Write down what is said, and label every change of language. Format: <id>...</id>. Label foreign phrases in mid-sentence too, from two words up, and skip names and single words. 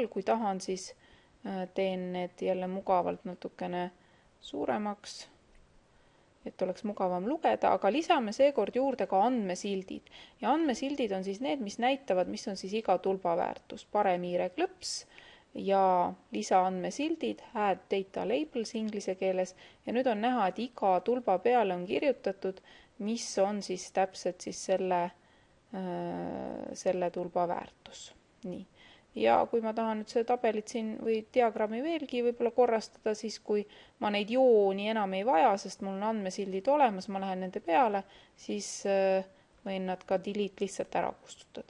<et>Kui tahan, siis teen need jälle mugavalt natukene suuremaks, et oleks mugavam lugeda, aga lisame seekord juurde ka andmesildid. Ja andmesildid on siis need, mis näitavad, mis on siis iga tulba väärtus. Parem hiireklõps, ja lisaandmesildid,</et> <en>add data labels</en> <et>inglise keeles, ja nüüd on näha, et iga tulba peale on kirjutatud, mis on siis täpselt siis selle tulba väärtus. Nii. Ja kui ma tahan nüüd seda tabelit siin või diagrammi veelgi võib-olla korrastada, siis kui ma neid jooni enam ei vaja, sest mul on andmesildid olemas, ma lähen nende peale, siis võin nad ka delete lihtsalt ära kustutada.</et>